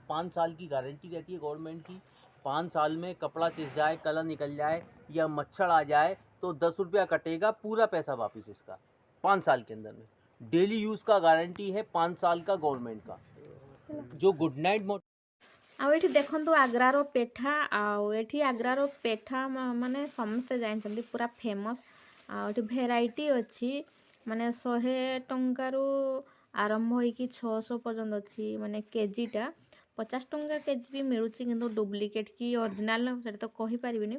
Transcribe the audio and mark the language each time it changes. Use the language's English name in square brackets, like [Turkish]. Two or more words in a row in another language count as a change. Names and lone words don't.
[Hindi] 5 साल की गारंटी रहती है गवर्नमेंट की। 5 साल में कपड़ा चिस जाए, कलर निकल जाए या मच्छर आ जाए तो 10 रुपया कटेगा, पूरा पैसा वापस इसका 5 साल के अंदर में। [English] daily use [Hindi] का गारंटी है 5 साल का गवर्नमेंट का। जो गुड नाइट [Odia] ଆଉ ଏଠି ଦେଖନ୍ତୁ ଆଗ୍ରାର ପେଠା ଆଉ ଏଠି ଆଗ୍ରାର ପେଠା ମାନେ ସମସ୍ତେ ଜାଣିଛନ୍ତି ପୁରା ଫେମସ୍। ଆଉ ଏଠି ଭେରାଇଟି ଅଛି ମାନେ 100 ଟଙ୍କାରୁ ଆରମ୍ଭ ହେଇକି 600 ପର୍ଯ୍ୟନ୍ତ ଅଛି ମାନେ କେଜିଟା। 50 ଟଙ୍କା କେଜି ବି ମିଳୁଛି କିନ୍ତୁ ଡୁପ୍ଲିକେଟ୍ କି ଅରିଜିନାଲ୍ ସେଟା ତ କହିପାରିବିନି।